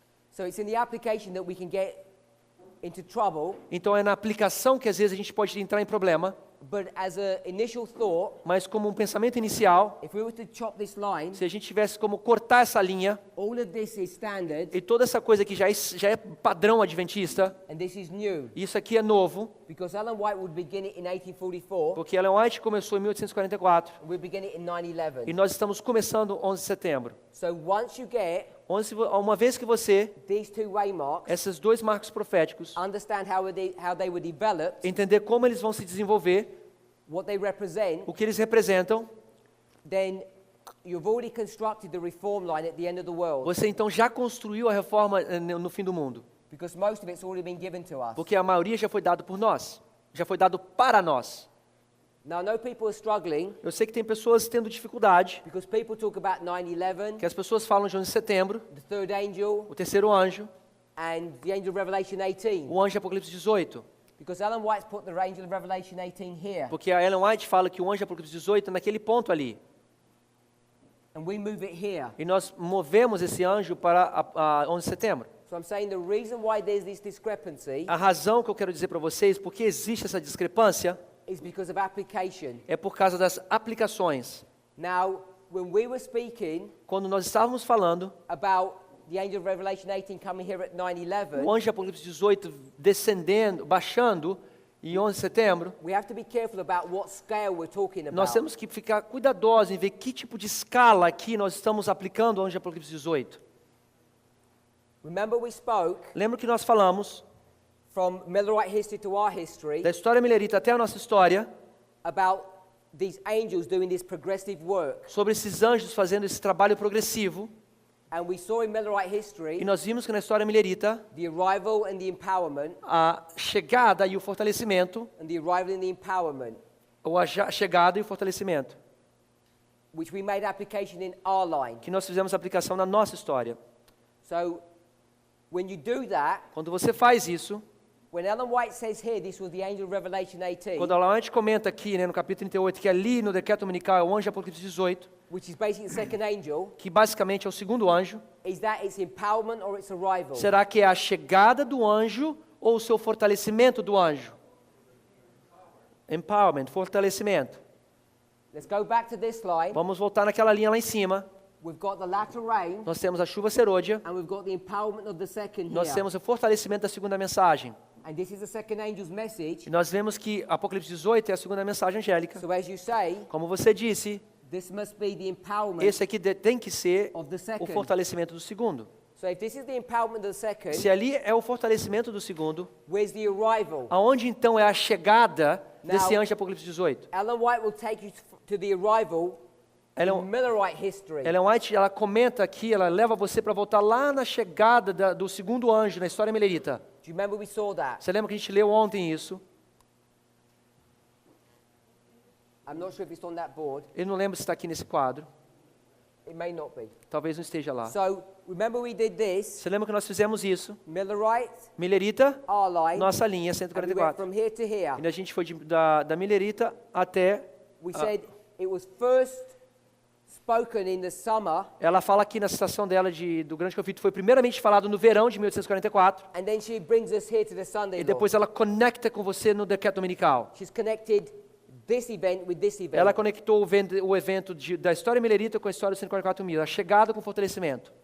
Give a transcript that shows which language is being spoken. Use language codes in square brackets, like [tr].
[en] So it's in the application that we can get into trouble, [pt] Então é na aplicação que às vezes a gente pode entrar em problema, [en] but as an initial thought, [pt] mas como um pensamento inicial, [en] if we were to chop this line, [pt] se a gente tivesse como cortar essa linha, [en] all of this is standard, [pt] e toda essa coisa que já é padrão adventista, [en] and this is new. [pt] isso aqui é novo, [en] Because Ellen White would begin it in 1844, [pt] porque Ellen White começou em 1844, [en] and we begin it in 9/11. [pt] e nós estamos começando 11 de setembro. [en] So once you get [pt] Uma vez que você, [en] these two waymarks, [pt] esses dois marcos proféticos, [en] understand how they were developed, [pt] entender como eles vão se desenvolver, [en] what they represent, [pt] o que eles representam, [en] then you've already constructed the reform line at the end of the world. [pt] você então já construiu a reforma no fim do mundo. [en] Because most of it's already been given to us. [pt] Porque a maioria já foi dado por nós, já foi dado para nós. [en] Now, I know people are struggling [pt] Eu sei que tem pessoas tendo dificuldade, [en] because people talk about 9/11, [pt] que as pessoas falam de 11 de setembro, [en] the third angel, [pt] o terceiro anjo, [en] and the angel of Revelation 18. [pt] o anjo de Apocalipse 18. [en] Because Ellen White's put the angel of Revelation 18 here, [pt] Porque a Ellen White fala que o anjo de Apocalipse 18 é naquele ponto ali. [en] and we move it here. [pt] E nós movemos esse anjo para a 11 de setembro. [en] So I'm saying the reason why there's this discrepancy [pt] A razão que eu quero dizer para vocês, porque existe essa discrepância, [en] is because of application. [pt] é por causa das aplicações. [en] Now, when we were speaking [pt] Quando nós estávamos falando, [en] about the angel of Revelation 18 coming here at 9/11, [pt] o anjo de Apocalipse 18 descendendo, baixando, em 11 de setembro, [en] we have to be careful about what scale we're talking [pt] nós [en] about. [pt] temos que ficar cuidadosos em ver que tipo de escala aqui nós estamos aplicando ao anjo de Apocalipse 18. [en] Remember we spoke [pt] Lembra que nós falamos [en] from Millerite history to our history [pt] da história milerita até a nossa história, [en] about these angels doing this progressive work. [pt] sobre esses anjos fazendo esse trabalho progressivo, [en] And we saw in Millerite [pt] e [en] history [pt] nós vimos que na história milerita, [en] the arrival and the empowerment, [pt] a chegada e o fortalecimento, [en] and the arrival and the empowerment, [pt] ou a chegada e o fortalecimento, [en] which we made application in our line. [pt] que nós fizemos aplicação na nossa história. [en] So when you do that, [pt] Quando você faz isso, [en] when Ellen White says here this was the angel of Revelation 18, [pt] quando a gente comenta aqui, né, no capítulo 38, que ali no decreto dominical é o anjo de Apocalipse 18, [en] which is basically the second angel, [pt] que basicamente é o segundo anjo, [en] is that its empowerment or its arrival? [pt] será que é a chegada do anjo ou o seu fortalecimento do anjo? [en] Empowerment, fortalecimento. Let's go back to this line. [pt] Vamos voltar naquela linha lá em cima. [en] We've got the latter rain, [pt] Nós temos a chuva serôdia, [en] and we've got the empowerment of the second [pt] nós [en] here. [pt] temos o fortalecimento da segunda mensagem. [en] And this is the second angel's message. [pt] E nós vemos que Apocalipse 18 é a segunda mensagem angélica. [en] So as you say, [pt] Como você disse, [en] this must be the empowerment [pt] esse aqui tem que ser [en] of the [pt] o [en] second. [pt] fortalecimento do segundo. [en] So if this is the empowerment of the second, [pt] Se ali é o fortalecimento do segundo, [en] where's the arrival? [pt] aonde então é a chegada desse [en] Now- [pt] anjo de Apocalipse 18? [en] Ellen White will take you to the arrival [pt] Ellen- [en] in Millerite history. [pt] Ellen White, ela comenta aqui, ela leva você para voltar lá na chegada do segundo anjo, na história milerita. [en] Do you remember we saw that? [pt] Você lembra que a gente leu ontem isso? [en] I'm not sure if it's on that board. [pt] Eu não lembro se está aqui nesse quadro. [en] It may not be. [pt] Talvez não esteja lá. [en] So remember we did this, [pt] Você lembra que nós fizemos isso? [en] Millerite, [pt] Milerita, [en] our line, [pt] nossa linha [en] and we went from here to here. [pt] E a gente foi da Milerita até... [en] We said it was first spoken in the summer, [pt] Ela fala aqui na citação dela do Grande Conflito, foi primeiramente falado no verão de 1844, [en] and then she brings us here to the Sunday [pt] e [en] law. [pt] depois ela conecta com você no decreto dominical. [en] She's connected this event with this event. [pt] Ela conectou o evento da história milerita com a história dos 144.000, a chegada com o fortalecimento.